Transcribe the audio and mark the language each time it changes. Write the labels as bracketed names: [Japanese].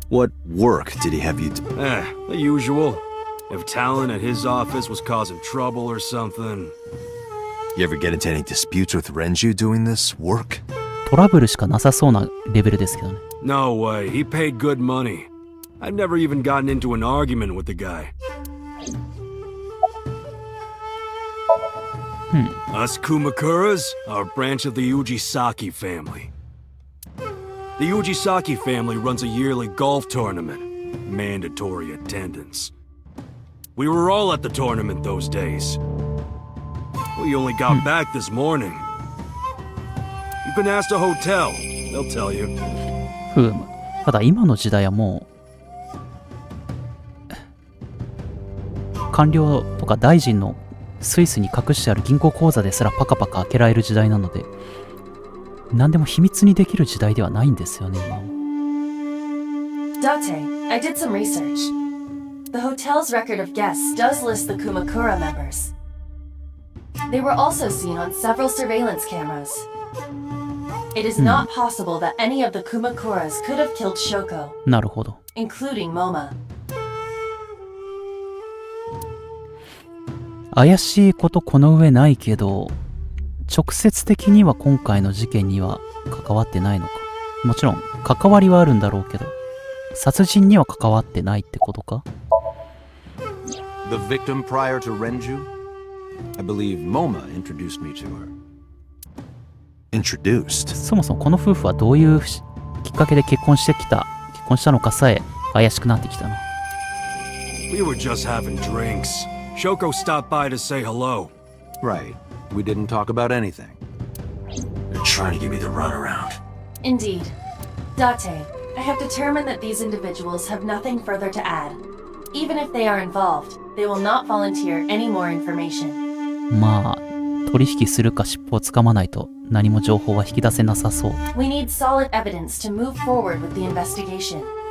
[English] What work did he have you do? The usual. If talent at his office was causing trouble or something. You ever get into any disputes with Renju doing this work? [Japanese] トラブルしかなさそうなレベルですけどね。 [English] No way. He paid good money. I've never even gotten into an argument with the guy. Us Kumakuras are a branch of the Ujisaki family. The Ujisaki family runs a yearly golf tournament. Mandatory attendance. We were all at the tournament those days. We only got back this morning. You can ask the hotel. They'll tell you. [Japanese] ふむ。ただ今の時代はもう官僚とか大臣のスイスに隠してある銀行口座ですらパカパカ開けられる時代なので、何でも秘密にできる時代ではないんですよね、今は。 [English] Date, I did some research. The hotel's record of guests does list the Kumakura members. They were also seen on several surveillance cameras. It is not possible that any of the Kumakuras could have killed Shoko, [Japanese] なるほど。 [English] including Moma. [Japanese] 怪しいことこの上ないけど、直接的には今回の事件には関わってないのか。もちろん関わりはあるんだろうけど、殺人には関わってないってことか。 [English] The victim prior to Renju? I believe Moma introduced me to her. Introduced? [Japanese] そもそもこの夫婦はどういうきっかけで結婚したのかさえ怪しくなってきたな。 [English] We were just having drinks. Shoko stopped by to say hello. Right. We didn't talk about anything. They're trying to give me the runaround. Indeed. Date, I have determined that these individuals have nothing further to add. Even if they are involved, they will not volunteer any more information. [Japanese] まあ、取引するか尻尾をつかまないと何も情報は引き出せなさそう。 [English] We need solid evidence to move forward with the investigation.